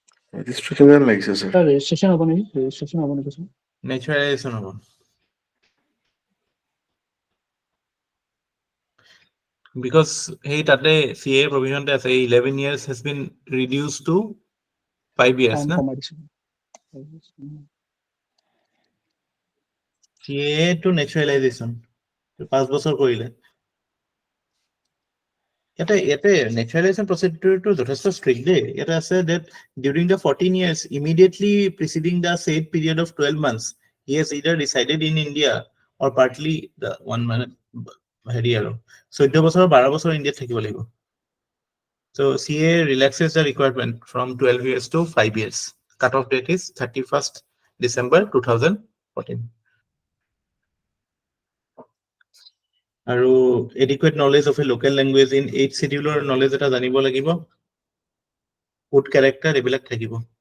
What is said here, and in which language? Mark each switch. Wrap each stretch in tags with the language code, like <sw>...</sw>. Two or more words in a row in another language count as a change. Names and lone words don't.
<as>ৰেজিষ্ট্ৰেশ্যন যেন লাগিছে স্যাৰ। Sir, registration হ'ব নেকি? Registration হ'ব নেকি sir? নেচাৰেলাইজেশ্যন হ'ব বিকজ সেই তাতে CA প্ৰভিজনতে আছে</as> <en>11 years has been reduced to 5 years</en> <as>Time না কমাই দিছে। CA to naturalization 5 বছৰ কৰিলে ইয়াতে</as> <en>naturalization procedure</en> <as>to যথেষ্ট strict দেই ইয়াতে আছে that</as> <en>during the 14 years immediately preceding the said period of 12 months he has either resided in India or partly the one</en> <as>মানে হেৰি আৰু 14 বছৰ 12 বছৰ ইণ্ডিয়াত থাকিব লাগিব</as> <en>so CA relaxes the requirement from 12 years to 5 years cut off date is 31st December 2014 আৰু adequate knowledge of a local language in 8 scheduler knowledge</en> <as>এটা জানিব লাগিব</as> <en>code character</en> <as>এইবিলাক থাকিব</as>